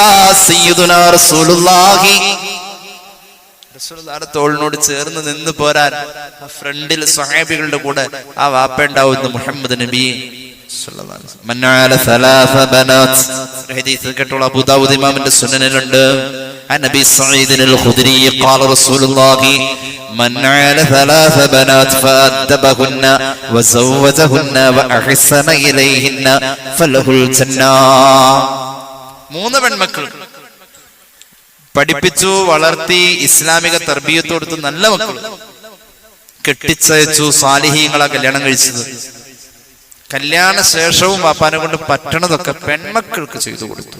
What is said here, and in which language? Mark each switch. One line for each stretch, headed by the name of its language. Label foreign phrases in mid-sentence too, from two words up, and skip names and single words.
Arabic: سيدنا رسول الله,
Malayalam: റസൂലുള്ളാഹിയുടെ തോളിനോട് ചേർന്ന് നിന്ന് പോരാൻ ഫ്രണ്ടിൽ സ്വഹാബികളുടെ കൂടെ ആ വാപ്പ ഉണ്ടാവുന്ന മുഹമ്മദ് നബി
Arabic: صلى الله عليه وسلم. من عال ثلاث بنات,
Malayalam: ഹദീസ് കേട്ടോളൂ, അബൂ ദാവൂദ് ഇമാമിന്റെ സുനനിലുണ്ട്.
Arabic: نبي سعيد الخدري قال رسول الله من عال 3 بنات فأدبهن وزوجهن وأحسن إليهن فله الجنة.
Malayalam: 3 പെൺമക്കൾ പഠിപ്പിച്ചു, വളർത്തി, ഇസ്ലാമിക തർബിയത്ത് കൊടുത്തു, നല്ല മക്കൾ കെട്ടിച്ചയച്ചു, സാലിഹീങ്ങളാ കല്യാണം കഴിച്ചത്. കല്യാണ ശേഷവും വാപ്പാനെ കൊണ്ട് പറ്റണതൊക്കെ പെൺമക്കൾക്ക് ചെയ്തു കൊടുത്തു.